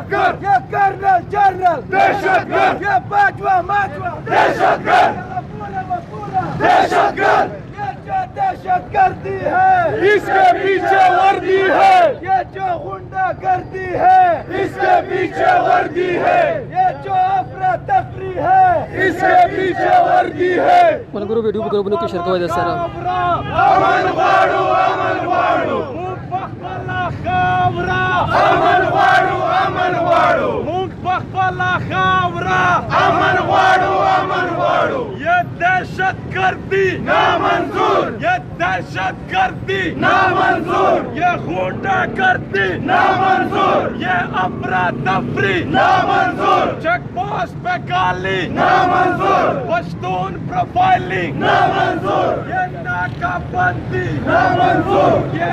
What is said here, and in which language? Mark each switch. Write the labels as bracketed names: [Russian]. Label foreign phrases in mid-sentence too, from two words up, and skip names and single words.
[Urdu] گرد یہ کرنل جنرل دہشت گرد یہ باجوہ ماجوہ دہشت گرد دہشت گرد یہ جو دہشت گردی ہے اس کے پیچھے وردی ہے یہ جو غنڈہ گردی ہے اس کے پیچھے وردی ہے یہ جو افراتفری ہے اس کے پیچھے وردی ہے [Pashto] ملګرو ویډیو په ګروپونو کې شیر کوئ د سره امن غواړو امن غواړو موږ پخپله خاوره امن غواړو امن غواړو موږ پخپله خاوره امن غواړو امن غواړو [Urdu] یہ دہشت گردی نامنظور یہ دہشت گردی نامنظور یہ غنڈہ گردی نامنظور یہ افراتفری نامنظور چیک پوسٹ پہ گالی نامنظور پشتون پروفائلنگ نامنظور یہ ناکہ بندی نامنظور یہ